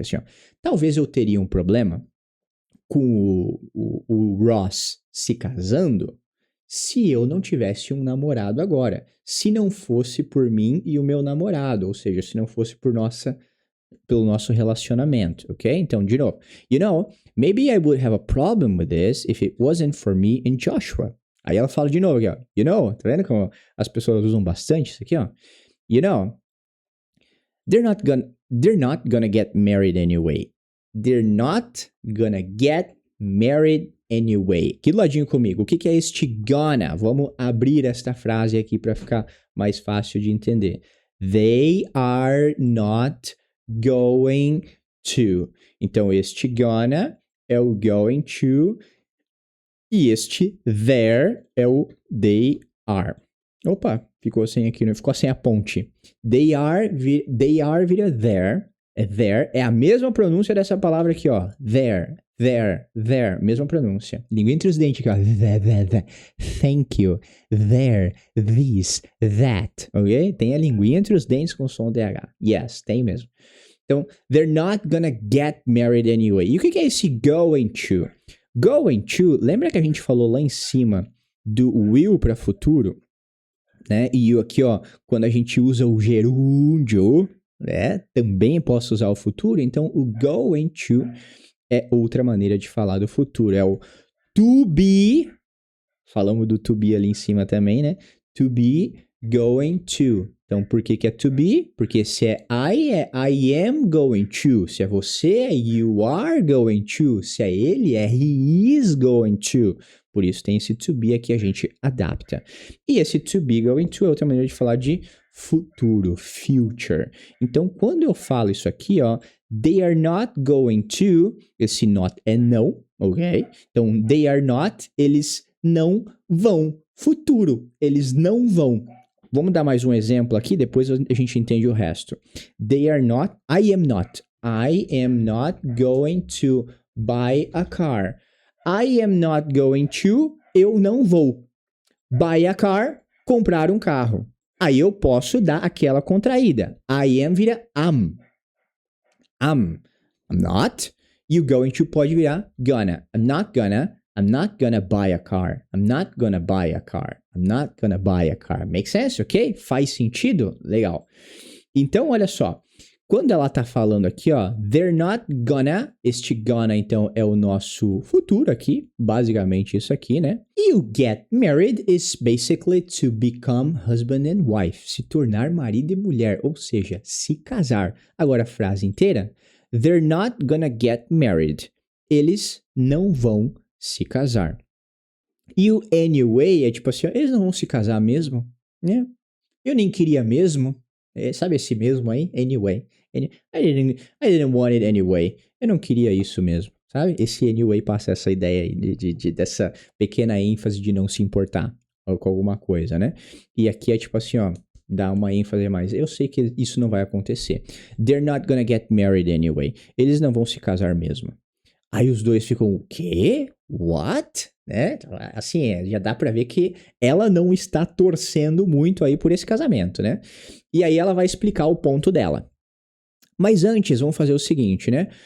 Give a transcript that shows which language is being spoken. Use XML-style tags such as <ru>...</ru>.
<pt>Assim, ó, talvez eu teria um problema com o Ross se casando se eu não tivesse um namorado agora. Se não fosse por mim e o meu namorado. Ou seja, se não fosse pelo nosso relacionamento, ok? Então, de novo.</pt> <en>You know, maybe I would have a problem with this if it wasn't for me and Joshua.</en> <pt>Aí ela fala de novo aqui, ó.</pt> <en>You know,</en> <pt>tá vendo como as pessoas usam bastante isso aqui, ó?</pt> <en>You know, they're not gonna get married anyway. They're not gonna get married anyway.</en> <pt>Aqui do ladinho comigo. O que é este gonna? Vamos abrir esta frase aqui para ficar mais fácil de entender.</pt> <en>They are not going to.</en> <pt>Então, este gonna é o going to e este there é o they are. Opa, ficou sem aqui, não ficou sem a ponte.</pt> <en>They are</en> <pt>vira there. There é a mesma pronúncia dessa palavra aqui, ó. There. there, mesma pronúncia. Língua entre os dentes aqui, ó.</pt> <en>Thank you, there, this, that, ok?</en> <pt>Tem a linguinha entre os dentes com som DH. Yes, tem mesmo. Então,</pt> <en>they're not gonna get married anyway.</en> <pt>E o que é esse going to? Going to, lembra que a gente falou lá em cima do will para futuro? Né? E aqui, ó, quando a gente usa o gerúndio, né? Também posso usar o futuro. Então, o going to é outra maneira de falar do futuro. É o to be, falamos do to be ali em cima também, né?</pt> <en>To be going to.</en> <pt>Então, por que é</pt> <en>to be?</en> <pt>Porque se é</pt> <en>I am going to.</en> <pt>Se é você, é</pt> <en>you are going to.</en> <pt>Se é ele, é</pt> <en>he is going to.</en> <pt>Por isso tem esse</pt> <en>to be</en> <pt>aqui, a gente adapta. E esse to be going to é outra maneira de falar de futuro, future. Então, quando eu falo isso aqui, ó,</pt> <en>they are not going to,</en> <pt>esse not é não, ok? Então,</pt> <en>they are not,</en> <pt>eles não vão. Futuro, eles não vão. Vamos dar mais um exemplo aqui, depois a gente entende o resto.</pt> <en>They are not, I am not going to buy a car. I am not going to,</en> <pt>eu não vou.</pt> <en>Buy a car,</en> <pt>comprar um carro. Aí eu posso dar aquela contraída. I am vira am.</pt> <en>I'm not.</en> <pt>E o</pt> <en>going to</en> <pt>pode virar</pt> <en>gonna. I'm not gonna buy a car. I'm not gonna buy a car. I'm not gonna buy a car. Make sense, ok?</en> <pt>Faz sentido? Legal. Então, olha só. Quando ela tá falando aqui, ó,</pt> <en>they're not gonna,</en> <pt>este gonna, então, é o nosso futuro aqui, basicamente isso aqui, né? E o</pt> <en>get married is basically to become husband and wife,</en> <pt>se tornar marido e mulher, ou seja, se casar. Agora, a frase inteira,</pt> <en>they're not gonna get married.</en> <pt>Eles não vão se casar. E o anyway é tipo assim, ó, eles não vão se casar mesmo, né? Eu nem queria mesmo. Sabe esse mesmo aí? Anyway.</pt> <en>I didn't want it anyway.</en> <pt>Eu não queria isso mesmo, sabe? Esse anyway passa essa ideia aí dessa pequena ênfase de não se importar com alguma coisa, né? E aqui é tipo assim, ó, dá uma ênfase a mais. Eu sei que isso não vai acontecer.</pt> <en>They're not gonna get married anyway.</en> <pt>Eles não vão se casar mesmo. Aí os dois ficam, o quê?</pt> <en>What?</en> <pt>Né? Assim, já dá pra ver que ela não está torcendo muito aí por esse casamento, né? E aí ela vai explicar o ponto dela. Mas antes, vamos fazer o seguinte, né?</pt>